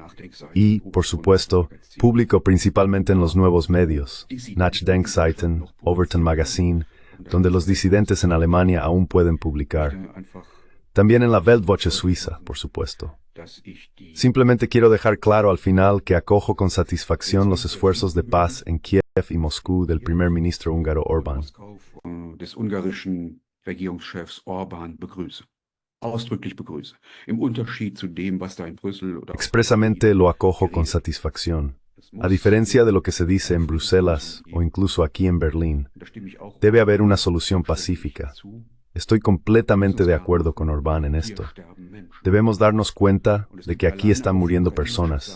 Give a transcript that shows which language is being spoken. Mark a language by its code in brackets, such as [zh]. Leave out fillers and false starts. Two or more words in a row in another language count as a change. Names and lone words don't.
[es] Y, por supuesto, publico principalmente en los nuevos medios, Nachdenkseiten, Overton Magazine, donde los disidentes en Alemania aún pueden publicar. También en la Weltwoche suiza, por supuesto. Simplemente quiero dejar claro al final que acojo con satisfacción los esfuerzos de paz en Kiev y Moscú del primer ministro húngaro Orbán. [de] Des ungarischen Regierungschefs Orbán begrüße. Ausdrücklich begrüße. Im Unterschied zu dem, was da in Brüssel oder [es] Expresamente lo acojo con satisfacción. A diferencia de lo que se dice en Bruselas o incluso aquí en Berlín, debe haber una solución pacífica. Estoy completamente de acuerdo con Orbán en esto. Debemos darnos cuenta de que aquí están muriendo personas.